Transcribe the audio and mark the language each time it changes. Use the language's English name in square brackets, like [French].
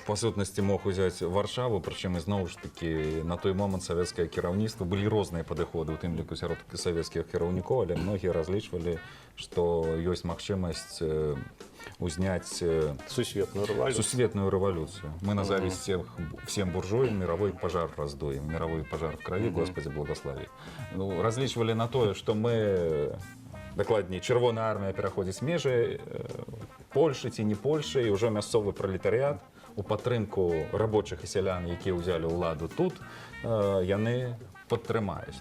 [Belarusian] Па сутнасці мог узяць Варшаву, прычым зноў ж такі на той момант савецкае кіраўніцтва былі розныя падыходы, у тым ліку сярод савецкіх кіраўнікоў, але многія разлічвалі, што ёсць магчымасць узняць сусветную рэвалюцию. [Russian] Мы на зависть всем буржуям мировой пожар раздуем, мировой пожар в крови, Господи благослови. [Belarusian] Ну, разлічвалі на тое, што мы, дакладней, чырвоная армія пераходзіць межы Польшы ці не Польшы, і ўжо мясцовы пралетарыят у падтрымку рабочых і сялян, якія ўзялі ўладу тут, яны падтрымаюць.